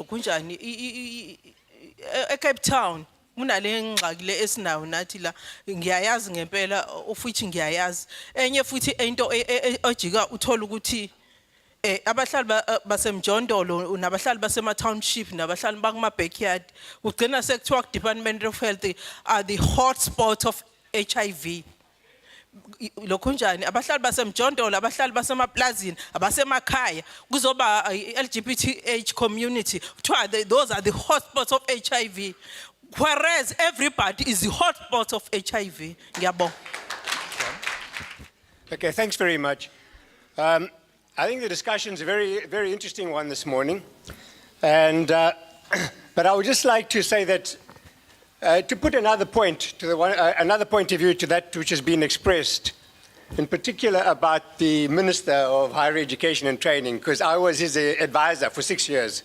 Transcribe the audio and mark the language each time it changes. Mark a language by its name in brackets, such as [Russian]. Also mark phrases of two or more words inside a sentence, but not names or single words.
[Zulu] kunjani eCape Town kunale ngxaki le esinayo nathi la ngiyayazi ngempela futhi ngiyayazi enye futhi into ojika uthola ukuthi abahlali baseMjondolo nabahlali basema township nabahlali bakuma backyard ugcina sekuthiwa [English] Department of Health are the hotspot of HIV. [Zulu] Lokho njani abahlali baseMjondolo abahlali basemaplazini abasemakhaya kuzoba [English] LGBTH community those are the hotspots of HIV whereas everybody is the hotspot of HIV. Ngiyabonga. Okay, thanks very much. I think the discussion is a very, very interesting one this morning. And, but I would just like to say that, to put another point to another point of view to that which has been expressed, in particular about the Minister of Higher Education and Training, because I was his advisor for 6 years.